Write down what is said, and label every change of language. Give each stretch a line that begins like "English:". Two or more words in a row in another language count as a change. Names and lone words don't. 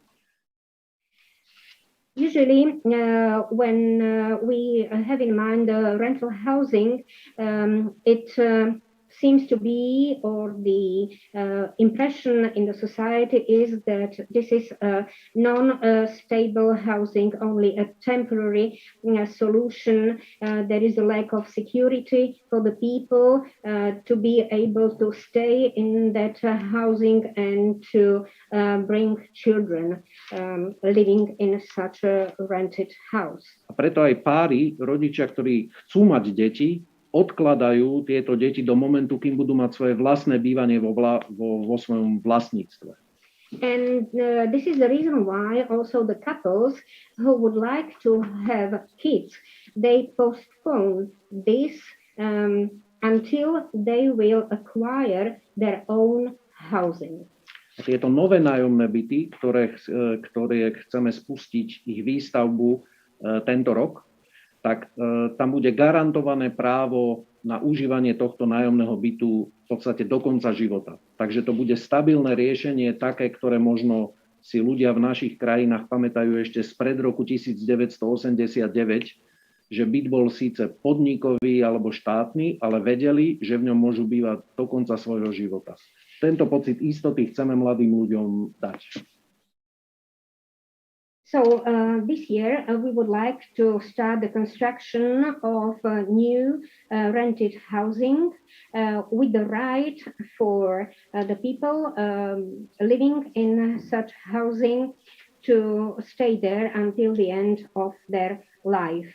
English: Usually, when we have in mind the rental housing, it seems to be, or the impression in the society is that this is a non-stable housing, only a temporary solution. There is a lack of security for the people to be able to stay in that housing and to bring children living in such a rented house.
Slovak: A preto aj páry, rodičia, ktorí chcú mať deti, odkladajú tieto deti do momentu, kým budú mať svoje vlastné bývanie vo svojom vlastníctve.
English: And this is the reason why also the couples who would like to have kids, they postpone this until they will acquire their own housing.
Slovak: A tieto nové nájomné byty, ktoré chceme spustiť ich výstavbu tento rok, tak tam bude garantované právo na užívanie tohto nájomného bytu v podstate do konca života. Takže to bude stabilné riešenie, také, ktoré možno si ľudia v našich krajinách pamätajú ešte spred roku 1989, že byt bol síce podnikový alebo štátny, ale vedeli, že v ňom môžu bývať do konca svojho života. Tento pocit istoty chceme mladým ľuďom dať.
English: So this year we would like to start the construction of new rented housing with the right for the people living in such housing to stay there until the end of their life.